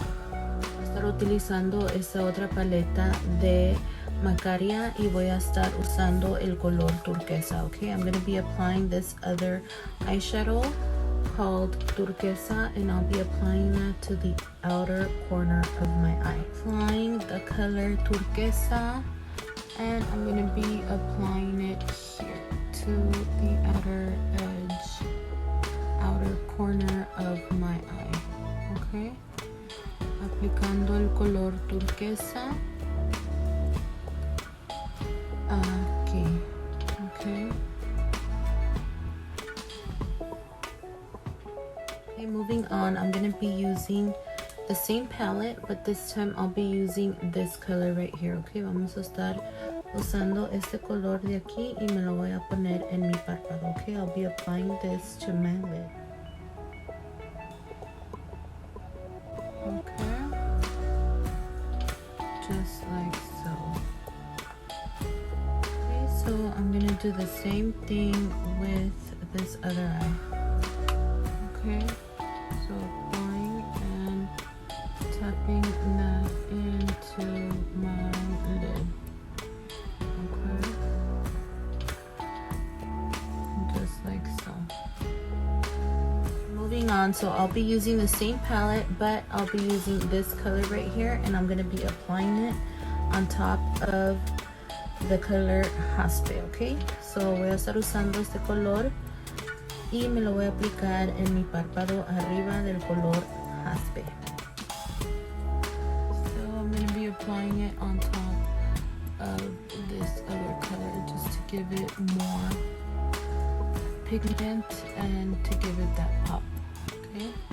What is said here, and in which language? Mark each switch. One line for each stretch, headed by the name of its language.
Spanish: Voy a estar utilizando esta otra paleta de Macaria y voy a estar usando el color turquesa, okay.
English: I'm going to be applying this other eyeshadow called turquesa, and I'll be applying that to the outer corner of my eye. Applying the color turquesa, and I'm going to be applying it here to the outer edge, outer corner of my eye, okay.
Spanish: Aplicando el color turquesa aquí, okay.
English: Moving on, I'm going to be using the same palette, but this time I'll be using this color right here, okay.
Spanish: Vamos a estar usando este color de aquí y me lo voy a poner en mi párpado, okay.
English: I'll be applying this to my lid, okay, just like so. Okay, so I'm going to do the same thing with this other eye, okay. So applying and tapping that into my lid, okay, just like so. Moving on, so I'll be using the same palette, but I'll be using this color right here, and I'm going to be applying it on top of the color Jaspe, okay.
Spanish: So voy a estar usando este color y me lo voy a aplicar en mi párpado arriba del color Jaspe.
English: So I'm going to be applying it on top of this other color just to give it more pigment and to give it that pop, okay.